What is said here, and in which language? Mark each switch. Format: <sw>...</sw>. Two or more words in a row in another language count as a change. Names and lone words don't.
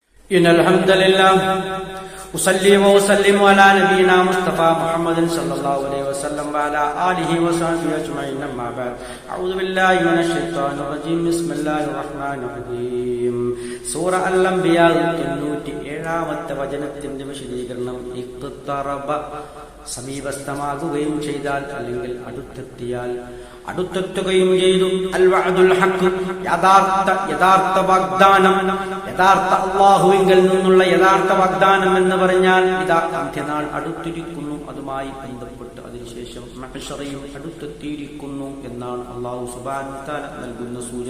<ar>إن الحمد لله أصلي وأسلم على نبينا مصطفى محمد صلى الله عليه وسلم وعلى آله وصحبه أجمعين أما بعد أعوذ بالله من الشيطان الرجيم بسم الله الرحمن الرحيم</ar> <ml>സൂറ അൽ-അംബിയാ 97-ാമത്തെ വചനത്തിന്റെ വിശദീകരണം ഇഖ്തറബ സമീപസ്ഥമാകുകയും ചെയ്താൽ അല്ലെങ്കിൽ അടുത്തെത്തുകയും ചെയ്തു</ml> <ar>الوعد الحق</ar> <ml>യഥാർത്ഥ വാഗ്ദാനം യഥാർത്ഥ അല്ലാഹുവിങ്കൽ നിന്നുള്ള യഥാർത്ഥ വാഗ്ദാനം എന്ന് പറഞ്ഞാൽ ഇതാ അന്ത്യനാൾ അടുത്തിരിക്കുന്നു, അതുമായി ബന്ധപ്പെട്ട് അതിനുശേഷം മഹ്ശറയും അടുത്തെത്തിയിരിക്കുന്നു എന്നാണ്</ml> <ar>الله سبحانه وتعالى</ar> <ml>നൽകുന്ന സൂചന.</ml>